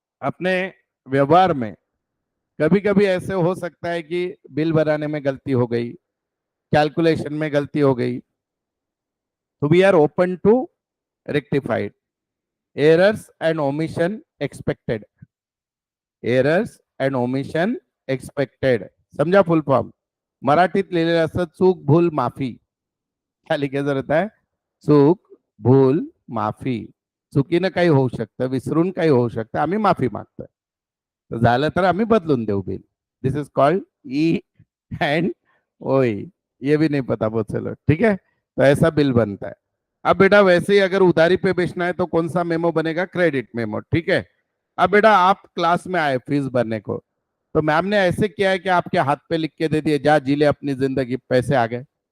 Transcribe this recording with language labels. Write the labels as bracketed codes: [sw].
[hi] अपने व्यवहार में कभी कभी ऐसे हो सकता है कि बिल बनाने में गलती हो गई, कैलकुलेशन में गलती हो गई, तो [en] We are open to rectified. Errors and omission expected. Errors and omission expected, समझा full form? [mr] मराठीत लिहिलेलं असतं चूक भूल माफी। काय लिखायचं रहता है? चूक भूल माफी। चुकीनं काही होऊ शकतं, विसरून काही होऊ शकतं, आम्ही माफी मागतोय। तर झालं तर आम्ही बदलून देऊ bill. [en] This is called E&OE। [hi] ये भी नहीं पता वो, चलो ठीक है। तो ऐसा बिल बनता है। अब बेटा वैसे ही अगर उधारी पे बेचना है तो कौन सा मेमो बनेगा? Credit memo. ठीक है? अब बेटा आप क्लास में आए फीस भरने को, तो मैम ने ऐसे किया है कि आपके हाथ पे लिख के दे दिए, जा जी ले अपनी जिंदगी, पैसे आ गए।